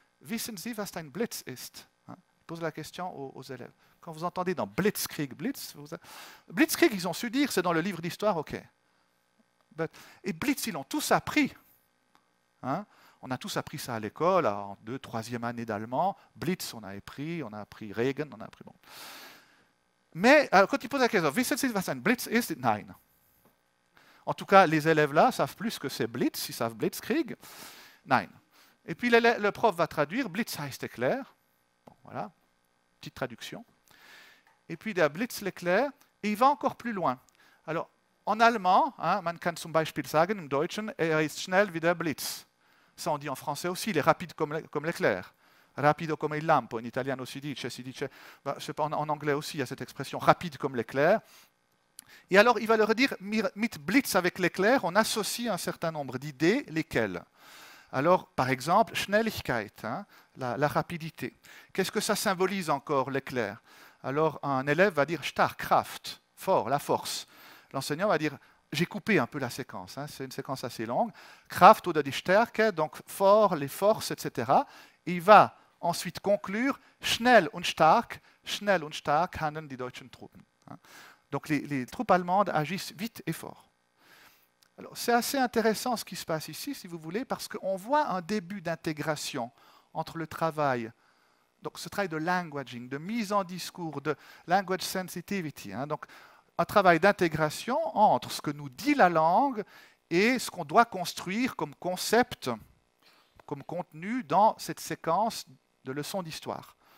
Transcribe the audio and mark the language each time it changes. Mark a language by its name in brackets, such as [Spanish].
[German] Wissen Sie, was ein Blitz ist? [French] Pose la question aux élèves. Quand vous entendez dans Blitzkrieg, Blitzkrieg, ils ont su dire, c'est dans le livre d'histoire, ok. Et Blitz, ils l'ont tous appris. Hein? On a tous appris ça à l'école, en 2e, 3e année d'allemand. Blitz, on a appris Regen, on a appris... Bon. Mais alors, quand ils posent la question, [German] wissen Sie, was ein Blitz ist? Nein. [French] En tout cas, les élèves là savent plus que c'est Blitz, ils savent Blitzkrieg. Nein. Et puis le prof va traduire, Blitz heißt Éclair. Bon, voilà, petite traduction. Et puis der Blitz l'éclair, et il va encore plus loin. Alors, en allemand, hein, [German] man kann zum Beispiel sagen, im Deutschen, ist schnell wie der Blitz. [French] Ça, on dit en français aussi, il est rapide comme l'éclair. [Italian] Rapido come il lampo, en italiano si dice, [French] bah, je sais pas, en anglais aussi, il y a cette expression, rapide comme l'éclair. Et alors, il va leur dire, mit Blitz avec l'éclair, on associe un certain nombre d'idées, lesquelles? Alors, par exemple, Schnelligkeit, hein, la rapidité. Qu'est-ce que ça symbolise encore, l'éclair? Alors, un élève va dire stark, Kraft, fort, la force. L'enseignant va dire, j'ai coupé un peu la séquence, hein, c'est une séquence assez longue. Kraft oder die Stärke, donc fort, les forces, etc. Et il va ensuite conclure, [German] schnell und stark handeln die deutschen Truppen. [French] Donc les troupes allemandes agissent vite et fort. C'est assez intéressant ce qui se passe ici, si vous voulez, parce qu'on voit un début d'intégration entre le travail, donc ce travail de languaging, de mise en discours, de language sensitivity, hein, donc un travail d'intégration entre ce que nous dit la langue et ce qu'on doit construire comme concept, comme contenu dans cette séquence de leçons d'histoire.